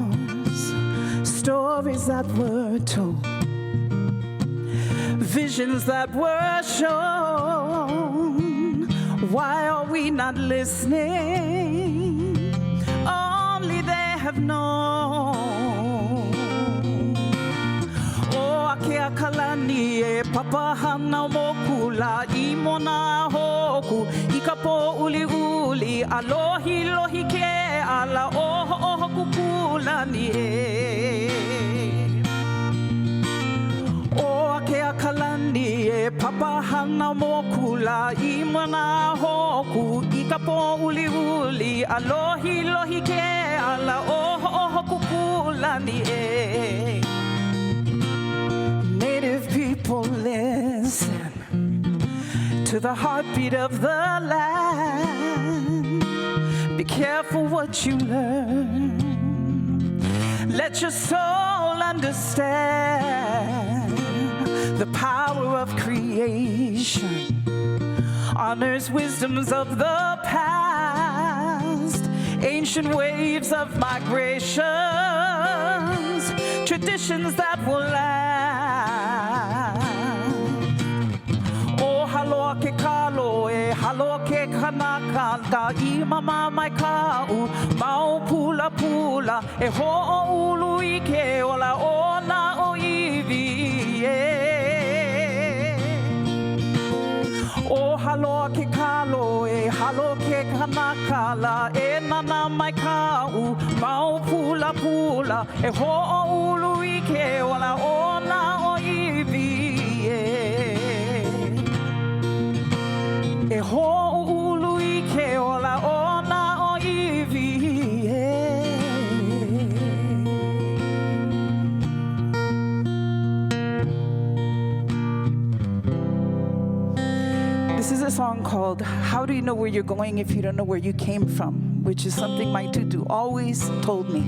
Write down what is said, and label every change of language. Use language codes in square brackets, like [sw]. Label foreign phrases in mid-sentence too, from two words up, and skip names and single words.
[en] Stories that were told visions that were shown. Why are we not listening? Only they have known. [haw] O akea kalani e papahana mokula I mona hoku I ka po uli uli alohi lohi ke ala oho oho kukulani e. O akea kalani e papahana mokula I mona hoku I ka po uli uli alohi lohi ke ala oho oho kukulani e. [en] Native people, listen to the heartbeat of the land. Be careful what you learn. Let your soul understand the power of creation. Honors wisdoms of the past, ancient waves of migrations, traditions that will last. [haw] Oh, halo ke kalo e halo ke kanaka I mama mai kau mau pula pula e ho ulu I ke ola ona o iwi e. O halo ke kalo e halo ke kanakala e nana mai kau mau pula pula e ho ulu I ke ola ona o iwi e ho ulu I ke ola ona o iwi [en] This is a song called How Do You Know Where You're Going If You Don't Know Where You Came From, which is something my tutu always told me.